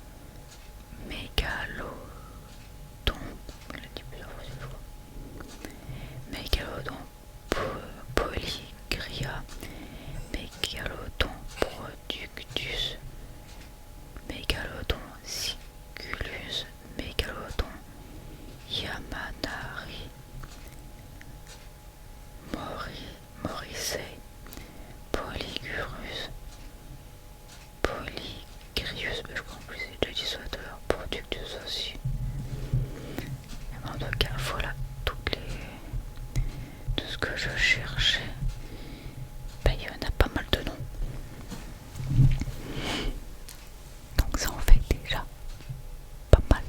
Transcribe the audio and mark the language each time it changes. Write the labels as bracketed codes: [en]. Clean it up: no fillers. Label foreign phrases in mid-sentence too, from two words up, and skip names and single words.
[fr] Mégalodon, Polygria, Mégalodon, Productus, Mégalodon, Siculus, Mégalodon, Yamanari, Morrissey, Polygrius, mais je crois en plus c'est déjà dit ça tout à l'heure, Productus aussi. Mais en tout cas, voilà tout ce que je cherchais. Ben, il y en a pas mal de noms. Donc ça en fait déjà pas mal.